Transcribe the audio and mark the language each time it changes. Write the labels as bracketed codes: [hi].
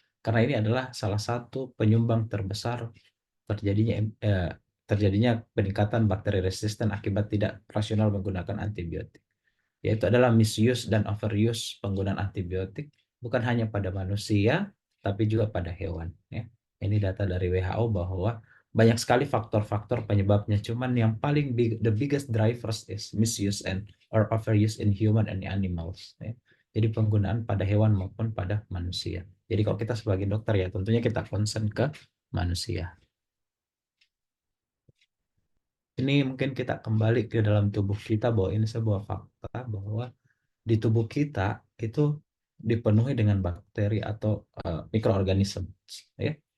[id] Karena ini adalah salah satu penyumbang terbesar terjadinya peningkatan bakteri resisten akibat tidak rasional menggunakan antibiotik. Yaitu adalah misuse dan overuse penggunaan antibiotik bukan hanya pada manusia, tapi juga pada hewan. Ya. Ini data dari WHO bahwa banyak sekali faktor-faktor penyebabnya. Cuman yang paling [en] the biggest drivers is misuse and or overuse in human and animals. [id] Ya. Jadi penggunaan pada hewan maupun pada manusia. Jadi kalau kita sebagai dokter ya tentunya kita concern ke manusia. Ini mungkin kita kembali ke dalam tubuh kita bahwa ini sebuah fakta bahwa di tubuh kita itu dipenuhi dengan bakteri atau mikroorganisme. Ya.